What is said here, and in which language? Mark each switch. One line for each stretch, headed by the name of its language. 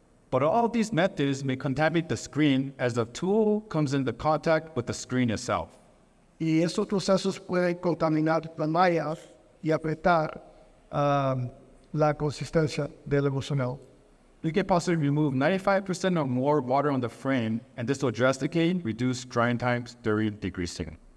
English: But all these methods may contaminate the screen as the tool comes into contact with the screen itself.
Spanish: Y estos procesos pueden contaminar las mallas y afectar la consistencia del emulsionado.
English: You can possibly remove 95% or more water on the frame, and this will drastically reduce drying times during degreasing.